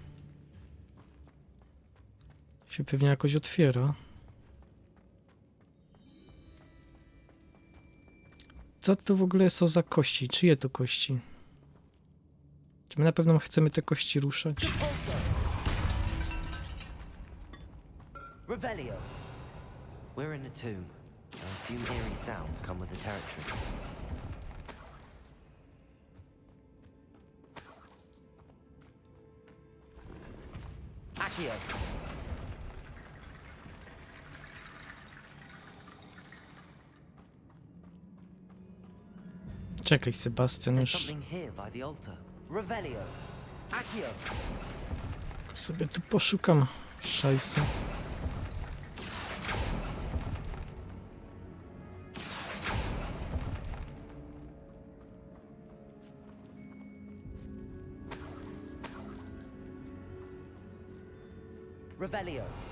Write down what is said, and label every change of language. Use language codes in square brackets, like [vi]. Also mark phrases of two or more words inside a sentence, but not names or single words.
[pl] Się pewnie jakoś otwiera. Co to w ogóle są za kości? Czyje to kości? Czy my na pewno chcemy te kości ruszać? Revelio. [en] We're in a tomb. I assume eerie sounds come with the territory. Accio. [pl] Czekaj, Sebastian, [en] There's [pl] już [en] something here by the altar. Revelio. Accio. [pl] sobie tu poszukam szajsu. Revelio.